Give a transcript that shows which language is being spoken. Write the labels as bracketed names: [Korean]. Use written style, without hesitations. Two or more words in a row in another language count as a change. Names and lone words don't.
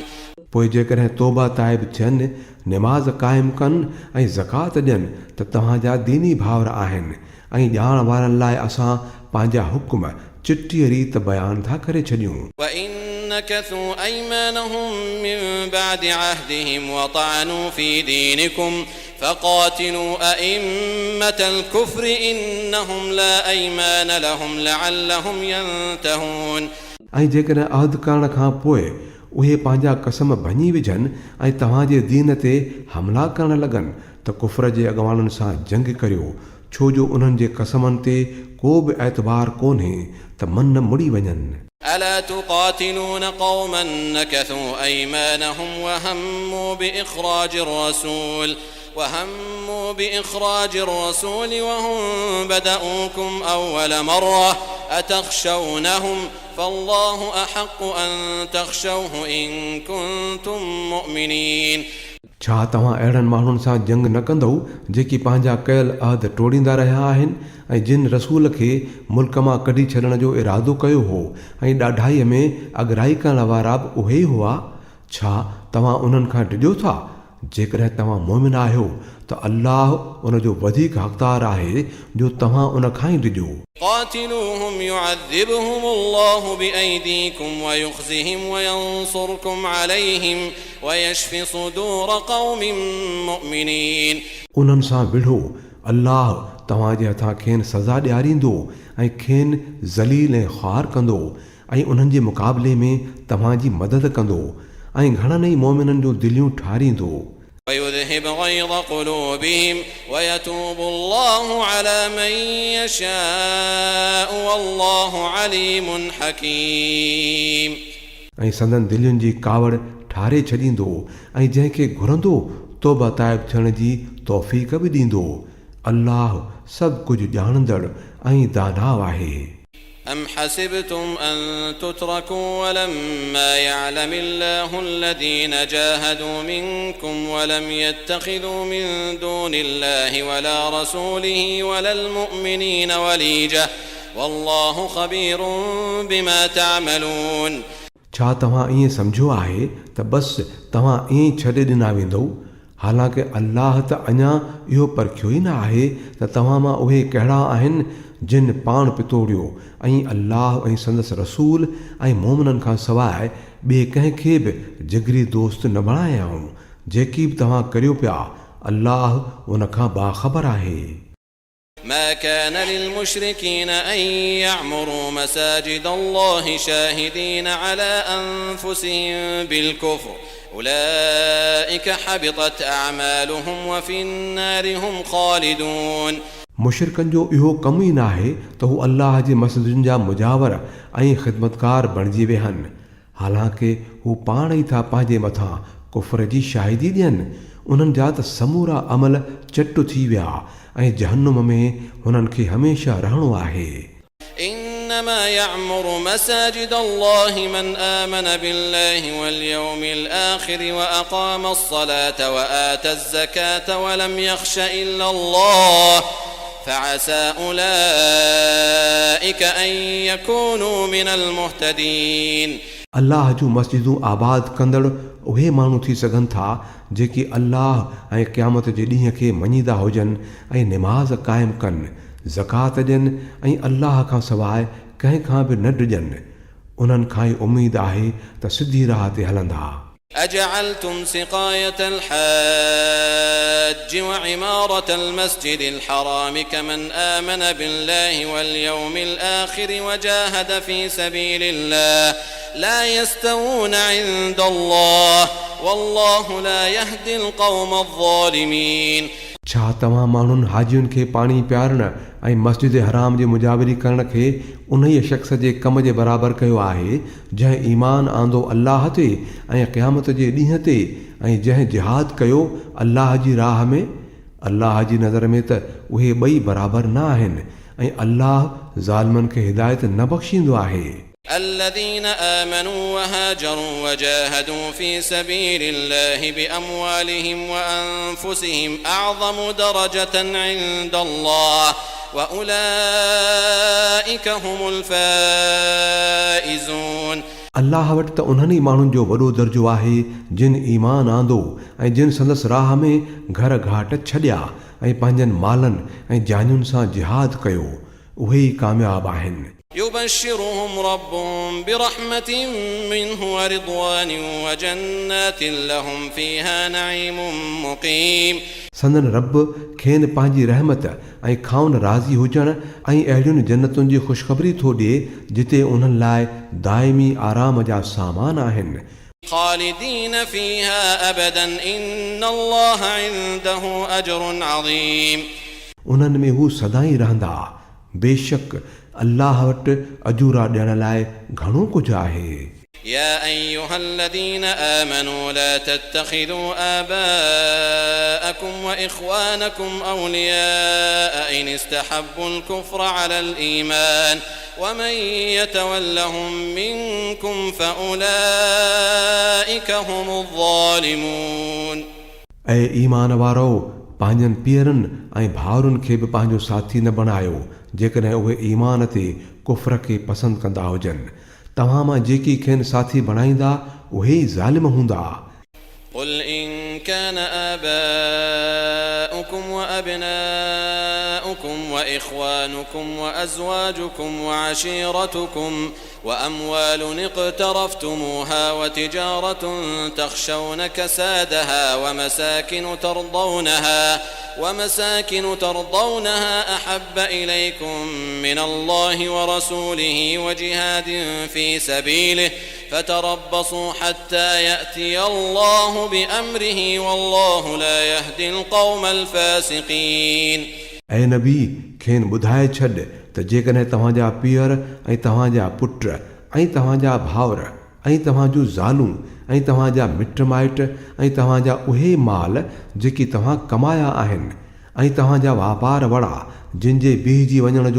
[Sindhi] पोइ जेकॾहिं तौबा ताइब थियनि, निमाज़ क़ाइमु कनि ऐं ज़कात ॾियनि त तव्हांजा दीनी भाउर आहिनि, ऐं ॼाण वारनि लाइ असां पंहिंजा हुकुम चिटीअ रीत बयानु था करे छॾियूं। [Arabic] وإن نكثوا أيمانهم من بعد عهدهم وطعنوا في دينكم فقاتلوا أئمة الكفر إنهم لا أيمان لهم لعلهم ينتهون. [Sindhi] ऐं जेकॾहिं अहद करण खां पोइ उहे पंहिंजा कसम भञी विझनि ऐं तव्हांजे दीन ते हमला करणु लॻनि त कुफ़र जे अॻवाननि सां जंग करियो, छो जो उन्हनि जे कसमनि ते को बि एतबार कोन्हे त मन मुड़ी वञनि। [Arabic] ألا تقاتلون قوما نكثوا أيمانهم وهموا بإخراج الرسول وهم بدأوكم أول مرة أتخشونهم فالله أحق أن تخشوه إن كنتم مؤمنين. [Sindhi] छा तव्हां अहिड़नि माण्हुनि सां जंग न कंदव जेकी पंहिंजा कयल अहद टोड़ींदा रहिया आहिनि ऐं जिन रसूल खे मुल्क मां कढी छॾण जो इरादो कयो हो ऐं ॾाढाईअ में अॻराई करण वारा बि उहे ई हुआ? छा तव्हां उन्हनि खां डिॼो था? जेकॾहिं तव्हां मोमिन आहियो त अल्लाह उन जो वधीक हक़दार आहे जो तव्हां उन खां ई डिॼो। [Arabic] قاتلوهم يعذبهم الله بأيديكم ويخزهم وينصركم عليهم ويشف صدور قوم مؤمنين. [Sindhi] उन्हनि सां विढ़ो, अल्लाह तव्हांजे हथां खेनि सज़ा ॾियारींदो ऐं खेनि ज़लील ऐं ख़ार कंदो ऐं उन्हनि जे मुक़ाबले में तव्हांजी मदद कंदो ऐं घणनि ई मोमिननि जो दिलियूं ठारींदो। [Arabic] ويذهب غيظ قلوبهم ويتوب الله على من يشاء والله عليم حكيم. [Sindhi] ऐं संदन दिलियुनि जी कावड़ ठारे छॾींदो ऐं जंहिंखे घुरंदो तौबा ताइब थियण जी तौफ़ीक़ बि ॾींदो। अल्लाह सभु कुझु ॼाणंदड़ ऐं दानाव आहे। [Arabic] أم حسبتم أن تتركوا ولما يعلم الله الذين جاهدوا منكم ولم يتخذوا من دون الله ولا رسوله ولا المؤمنين وليجة والله خبير بما تعملون. [Sindhi] छा तव्हां ईअं सम्झो आहे त बसि तव्हां ईअं छॾे ॾिना वेंदव? हालांकि अल्लाह त अञा इहो परखियो ई न आहे त तव्हां मां उहे कहिड़ा आहिनि जिन पाण पितोड़ियो ऐं अल्लाह ऐं संदसि रसूल ऐं मोमिननि खां सवाइ ॿिए कंहिंखे बि जिगरी दोस्त न बणायाऊं। जेकी बि तव्हां करियो पिया, अल्लाह उन खां बाख़बर आहे। [Arabic] ما كان للمشركين أن يعمروا مساجد الله شاهدين على أنفسهم بالكفر أولئك حبطت أعمالهم وفي النار هم خالدون. [Sindhi] मुशरिकनि जो इहो कमु ई न आहे त हू अल्लाह जे मस्जिदुनि जा मुजावर ऐं ख़िदमतकार बणिजी विहनि, हालांकि हू पाण ई था पंहिंजे मथां कुफ़र जी शाहिदी ॾियनि। उन्हनि जा त समूरा अमल चट थी विया ऐं जहन्नुम में हुननि खे हमेशह रहणो आहे। [Arabic] إنما يعمر مساجد الله من آمن بالله واليوم الآخر وأقام الصلاة وآتى الزكاة ولم يخش إلا الله فعسى أولئك أن يكونوا من المهتدين. [Sindhi] अल्लाह जूं मस्जिदूं आबाद कंदड़ उहे माण्हू थी सघनि था जेकी अल्लाह ऐं क़यामत जे ॾींहं खे मञीदा हुजनि ऐं निमाज़ क़ाइमु कनि, ज़कात ॾियनि ऐं अल्लाह खां सवाइ कंहिं खां बि न डिॼनि। उन्हनि खां ई उमेद आहे त सिधी राह ते हलंदा। [Arabic] أجعلتم سقاية الحاج وعمارة المسجد الحرام كمن آمن بالله واليوم الآخر وجاهد في سبيل الله لا يستوون عند الله والله لا يهدي القوم الظالمين. [Sindhi] छा तव्हां माण्हुनि हाजियुनि खे पाणी पियारण ऐं मस्जिद हराम जी मुजाबिरी करण खे उन ई शख़्स जे कम जे बराबरि कयो आहे जंहिं ईमान आंदो अल्लाह ते ऐं क़यामत जे ॾींहं ते ऐं जंहिं जिहाद कयो अल्लाह जी राह में? अल्लाह जी नज़र में त उहे ॿई बराबरि न आहिनि ऐं अल्लाह ज़ालिमनि खे हिदायत न बख़्शींदो आहे. [Arabic] الذين آمنوا وهاجروا وجاهدوا في سبيل الله بأموالهم وأنفسهم أعظم درجة عند الله وأولئك هم الفائزون. [Sindhi] अल्लाह वटि त उन्हनि ई माण्हुनि जो वॾो दर्जो आहे जिन ईमान आंदो ऐं जिन संदसि राह में घर घाट छॾिया ऐं पंहिंजनि मालनि ऐं जानियुनि सां जिहाद कयो उहे ई कामयाब आहिनि. [Arabic] يبشرهم ربهم برحمة منه ورضوان وجنات لهم فيها نعيم مقيم. [Sindhi] संदन रब खेनि पंहिंजी रहमत ऐं खाउन राज़ी हुजण ऐं अहिड़ियुनि जन्नतुनि जी ख़ुशख़बरी थो ॾिए जिते उन्हनि लाइ दाइमी आराम जा सामान आहिनि. [Arabic] خالدين فيها أبدا إن الله عنده أجر عظيم. [Sindhi] उन्हनि में हू सदाई रहंदा. बेशक अल्लाह वटि अजूरा ॾियण लाइ घणो कुझु आहे. [Arabic] يا أيها الذين آمنوا لا تتخذوا آباءكم وإخوانكم أولياء إن استحبوا الكفر على الإيمان ومن يتولهم منكم فأولئك هم الظالمون. [Sindhi] ऐं ईमान वारो पंहिंजनि पीअरनि ऐं भाउरनि खे बि पंहिंजो साथी न बणायो जेकॾहिं उहे ईमान ते कुफ्र खे पसंदि कंदा हुजनि. तव्हां मां जेकी खेनि साथी बणाईंदा उहे ई ज़ालिम हूंदा. [Arabic] قل إن كان آباؤكم وأبناؤكم وإخوانكم وأزواجكم وعشيرتكم وأموال اقترفتموها وتجارة تخشون كسادها ومساكن ترضونها أحب إليكم من الله ورسوله وجهاد في سبيله فتربصوا حتى يأتي الله بأمره والله لا يهدي القوم الفاسقين. [Sindhi] ऐं नबी खेनि ॿुधाए छॾ त जेकॾहिं तव्हांजा पीअर ऐं तव्हांजा पुट ऐं तव्हांजा भाउर ऐं तव्हांजूं ज़ालूं ऐं तव्हांजा मिट माइट ऐं तव्हांजा उहे माल जेकी तव्हां कमाया आहिनि ऐं तव्हांजा वापार वड़ा जिन जे बीहजी वञण जो